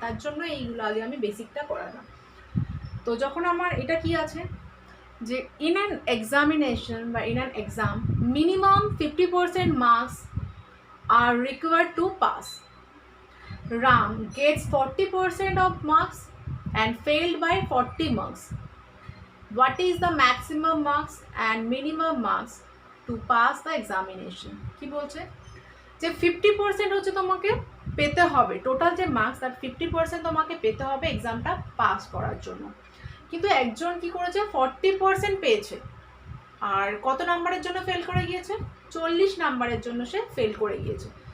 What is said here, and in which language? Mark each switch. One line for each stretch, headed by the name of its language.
Bangla: তার জন্য এইগুলো আগে আমি বেসিকটা করালাম। তো যখন আমার এটা কি আছে যে
English: In an examination বা in an exam minimum 50% marks are required to pass, Ram gets 40% of marks and failed by 40 marks. What is the maximum marks and minimum marks to pass the examination?
Bangla: কি বলছে যে 50% হচ্ছে তোমাকে পেতে হবে, total যে marks তার 50% তোমাকে পেতে হবে এক্সামটা পাস করার জন্য, কিন্তু একজন কি করেছে 40% পেয়েছে, আর কত নাম্বারের জন্য ফেল করে গিয়েছে, 40 নাম্বারের জন্য সে ফেল করে গিয়েছে।